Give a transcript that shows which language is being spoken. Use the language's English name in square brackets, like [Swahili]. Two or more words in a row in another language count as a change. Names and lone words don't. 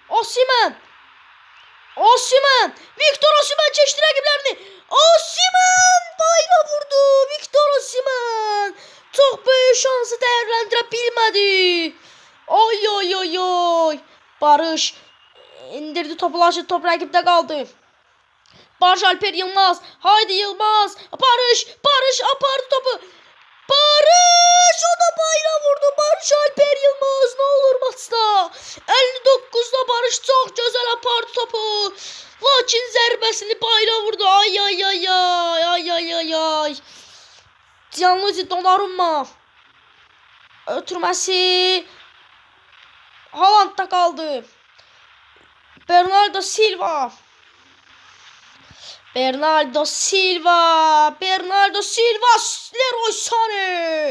[Azerbaijani] Victor Osimhen keçdi rəqiblərini. Osimhen bayra vurdu. Victor Osimhen çox böyük şansı dəyərləndirə bilmədi. Oy. Barış indirdi topu, lakin top rəqibdə qaldı. Barış Alper Yılmaz. Haydi Yılmaz. Barış apardı topu. Barış o da bayra vurdu. [Turkish] Barış Alper Yılmaz ne olur maçda. [Azerbaijani] 59'da Barış [Turkish] çok güzel [Azerbaijani] apardı topu. Lakin zərbəsini bayra vurdu. Ay. Gianluigi Donnarumma. Ötürməsi Haaland'da kaldı. Bernardo Silva. Leroy Sané.